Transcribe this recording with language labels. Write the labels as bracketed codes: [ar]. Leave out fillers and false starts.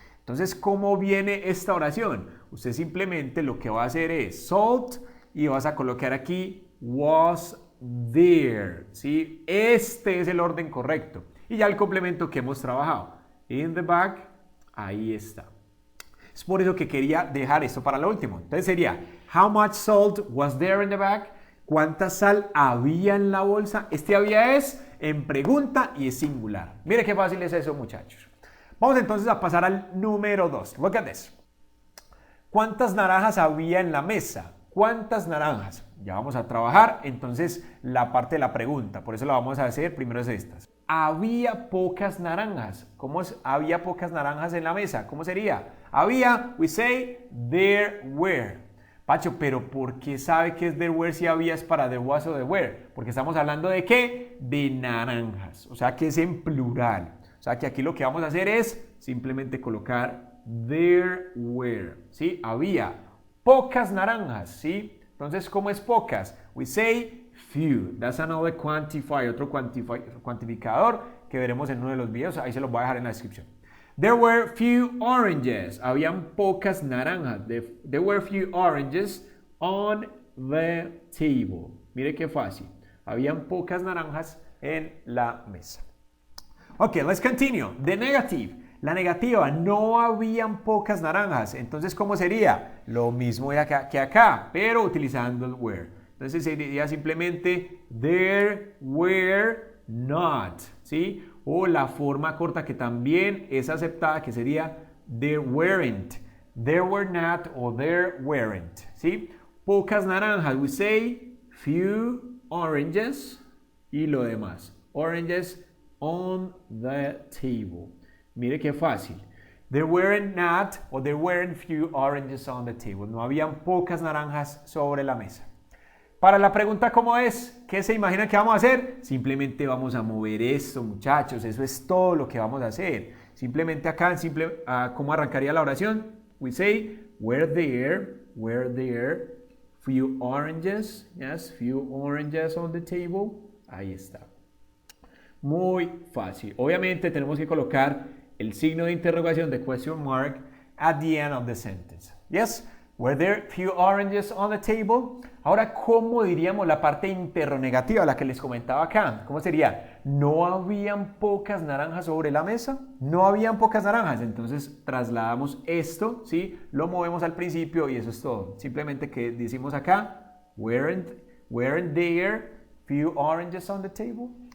[es] Entonces, ¿cómo viene esta oración? Usted simplemente lo que va a hacer es salt y vas a colocar aquí [en] was there. [es] ¿Sí? Este es el orden correcto. Y ya el complemento que hemos trabajado. [en] In the bag, [es] ahí está. Es por eso que quería dejar esto para lo último. Entonces sería, [en] how much salt was there in the bag? [es] ¿Cuánta sal había en la bolsa? Este había es en pregunta y es singular. Mire qué fácil es eso, muchachos. Vamos entonces a pasar al número 2. [en] Look at this. [es] ¿Cuántas naranjas había en la mesa? ¿Cuántas naranjas? Ya vamos a trabajar entonces la parte de la pregunta. Por eso la vamos a hacer primero es estas. Había pocas naranjas. ¿Cómo es? Había pocas naranjas en la mesa. ¿Cómo sería? Había, [en] we say, there were. [es] Pacho, pero ¿por qué sabe que es there were si había es para [en] there was [es] o [en] there were? [es] Porque estamos hablando de ¿qué? De naranjas. O sea que es en plural. O sea que aquí lo que vamos a hacer es simplemente colocar [en] there were. [es] ¿Sí? Había pocas naranjas. ¿Sí? Entonces, ¿cómo es pocas? [en] We say few. That's another quantifier, [es] otro cuantificador que veremos en uno de los videos. Ahí se los voy a dejar en la descripción. [en] There were few oranges. [es] Habían pocas naranjas. [en] There were few oranges on the table. [es] Mire qué fácil. Habían pocas naranjas en la mesa. [en] Ok, let's continue. The negative. [es] La negativa, no habían pocas naranjas. Entonces, ¿cómo sería? Lo mismo que acá, pero utilizando el were. Entonces sería simplemente [en] there were not, [es] ¿sí? O la forma corta que también es aceptada, que sería [en] there weren't. There were not o there weren't, [es] ¿sí? Pocas naranjas, [en] we say few oranges [es] y lo demás. [en] Oranges on the table. [es] Mire qué fácil. [en] There weren't not o there weren't few oranges on the table. [es] No habían pocas naranjas sobre la mesa. Para la pregunta ¿cómo es? ¿Qué se imagina que vamos a hacer? Simplemente vamos a mover esto, muchachos. Eso es todo lo que vamos a hacer. Simplemente acá, ¿cómo arrancaría la oración? [en] We say, were there few oranges? Yes, few oranges on the table. [es] Ahí está. Muy fácil. Obviamente tenemos que colocar el signo de interrogación de [en] question mark at the end of the sentence. Yes, were there few oranges on the table? [es] Ahora, ¿cómo diríamos la parte interrogativa, la que les comentaba acá? ¿Cómo sería? ¿No habían pocas naranjas sobre la mesa? No habían pocas naranjas. Entonces, trasladamos esto, ¿sí? Lo movemos al principio y eso es todo. Simplemente que decimos acá, [en] weren't there few oranges on the table?